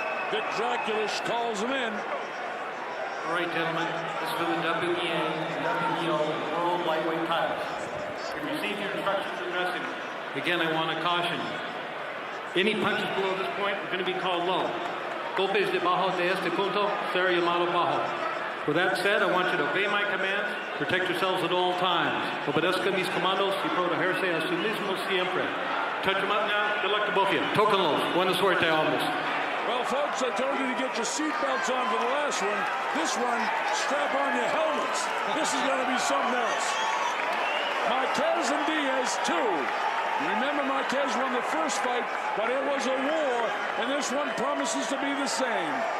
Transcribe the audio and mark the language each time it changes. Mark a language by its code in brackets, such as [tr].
[en] Vic Draculich calls him in. All right, gentlemen, this is for the WBA and WBO World Lightweight titles. You received your instructions for dressing. Again, I want to caution you. Any punches below this point are going to be called low. [es] Golpes debajo de este punto será llamado bajo. [en] With that said, I want you to obey my commands, protect yourselves at all times. [es] Obedezca mis comandos y protegerse a sí mismos siempre. [en] Touch them up now. Good luck to both of you. [es] Tóquenlos. Buena suerte, hombres. [en] Well, folks, I told you to get your seatbelts on for the last one. This one, strap on your helmets. This is going to be something else. Marquez and Diaz, too. You remember Marquez won the first fight, but it was a war, and this one promises to be the same.